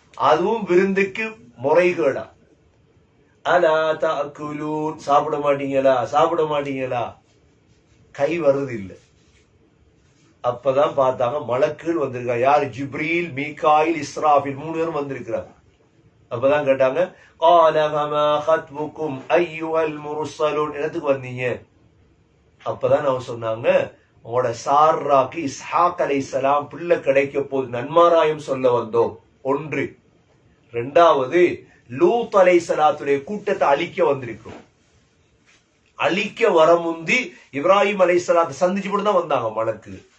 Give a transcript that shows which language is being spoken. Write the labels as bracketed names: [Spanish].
[Tamil] அதுவும் விருந்துக்கு முறைகேடா. [Arabic] அலா தஅக்குலூன், [Tamil] சாப்பிட மாட்டீங்களா, சாப்பிட மாட்டீங்களா, கை வருது இல்லை. அப்பதான் பார்த்தாங்க மலக்குகள் வந்திருக்காங்க. யாரு? ஜிப்ரீல், மீகாயில், இஸ்ராஃபில், 3 பேரும் வந்திருக்கிறாங்க. அப்பதான் கேட்டாங்க, [Arabic] قال فما خطبكم ايها المرسلون, [Tamil] என்னத்துக்கு வந்தீங்க? அப்பதான் அவங்க சொன்னாங்க, உங்களோட சாராக்கு இஸ்ஹாக் அலைஹிஸ்ஸலாம் பிள்ளை கிடைக்க போது நன்மாராயம் சொல்ல வந்தோம். ஒன்று. ரெண்டாவது, லூத் அலைஹிஸ்ஸலாத்துடைய கூட்டத்தை அழிக்க வந்திருக்கிறோம். அழிக்க வர முந்தி இப்ராஹிம் அலைஹிஸ்ஸலாத்தை சந்திச்சு போட்டு தான் வந்தாங்க மலக்கு.